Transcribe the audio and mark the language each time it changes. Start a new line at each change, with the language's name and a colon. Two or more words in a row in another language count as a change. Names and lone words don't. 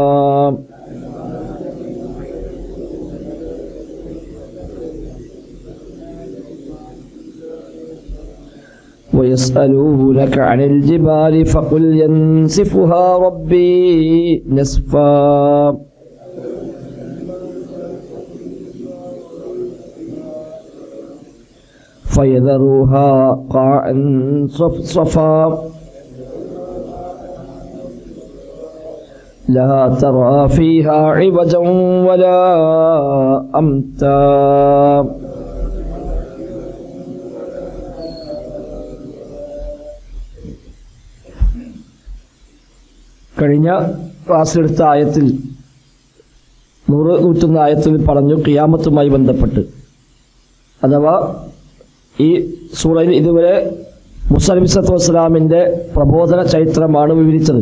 Arabic: ويسألونك عن الجبال فقل ينسفها ربي نسفا فيذروها قاعا صفصفا لا ترى فيها عوجا ولا أمتا
Malayalam: കഴിഞ്ഞ ക്ലാസ്സിലെടുത്ത ആയത്തിൽ 101 ആയത്തിൽ പറഞ്ഞു ഖിയാമത്തുമായി ബന്ധപ്പെട്ട്, അഥവാ ഈ സൂറയിൽ ഇതുവരെ മൂസാ നബി
Arabic: صلى الله عليه وسلم
Malayalam: പ്രബോധന ചരിത്രമാണ് വിവരിച്ചത്.